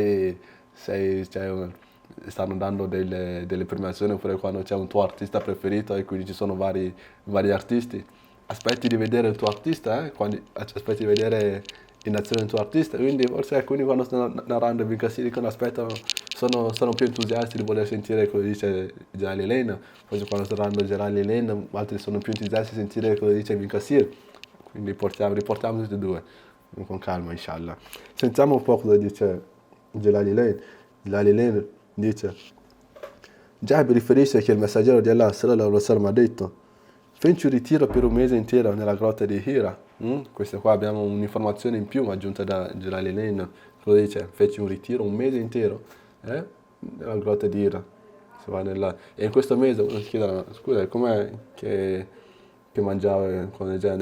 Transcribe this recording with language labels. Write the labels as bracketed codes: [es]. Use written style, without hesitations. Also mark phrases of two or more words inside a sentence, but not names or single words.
[it] stanno dando delle premiazioni oppure quando c'è un tuo artista preferito e quindi ci sono vari artisti, aspetti di vedere il tuo artista, aspetti di vedere in azione il tuo artista, quindi forse alcuni quando stanno narrando Ibn Kathir dicono aspettano, sono più entusiasti di voler sentire cosa dice Jalal Lane, forse quando stanno narrando Jalal Lane altri sono più entusiasti di sentire cosa dice Ibn Kathir, quindi riportiamo tutti e due, con calma [ar] إن شاء الله. [it] Sentiamo un po' cosa dice Jalal Lane. Jalal Lane dice, Jabir riferisce che il messaggero di Allah [ar] صلى الله عليه وسلم [it] ha detto, Feci un ritiro per un mese intero nella grotta di Hira. Questa qua abbiamo un'informazione in più aggiunta da Jalalain. Cosa dice? Feci un ritiro un mese intero nella grotta di Hira. Si va E in questo mese uno si chiede, scusa, com'è che mangiava cose del genere?